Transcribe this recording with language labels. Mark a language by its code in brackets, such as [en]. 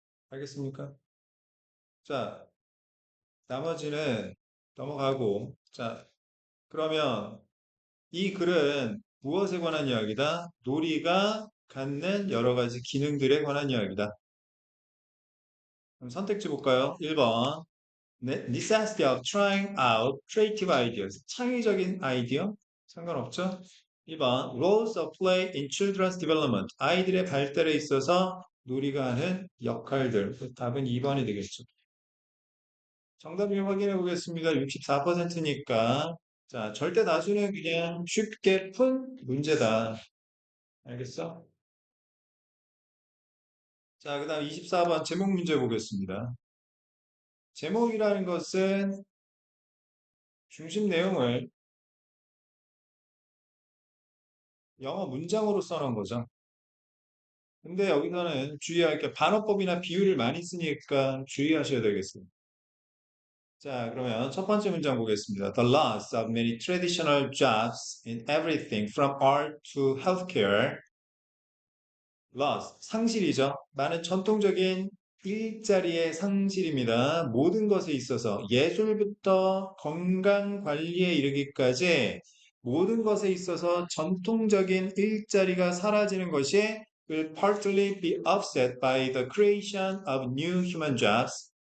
[ko] 알겠습니까? 자, 나머지는 넘어가고, 자, 그러면 이 글은 무엇에 관한 이야기다? 놀이가 갖는 여러 가지 기능들에 관한 이야기다. 그럼 선택지 볼까요? 1번. [en] necessity of trying out creative ideas. [ko] 창의적인 아이디어? 상관없죠? 2번. [en] roles of play in children's development. [ko] 아이들의 발달에 있어서 놀이가 하는 역할들. 답은 2번이 되겠죠. 정답 좀 확인해 보겠습니다. 64%니까. 자, 절대 다수는 그냥 쉽게 푼 문제다. 알겠어? 자, 그 다음 24번 제목 문제 보겠습니다. 제목이라는 것은 중심 내용을 영어 문장으로 써놓은 거죠. 근데 여기서는 주의할 게 반어법이나 비유를 많이 쓰니까 주의하셔야 되겠습니다. 자, 그러면 첫 번째 문장 보겠습니다. [en] The loss of many traditional jobs in everything from art to healthcare loss, [ko] 상실이죠. 많은 전통적인 일자리의 상실입니다. 모든 것에 있어서 예술부터 건강 관리에 이르기까지 모든 것에 있어서 전통적인 일자리가 사라지는 것이 [en] will partly be offset by the creation of new human jobs.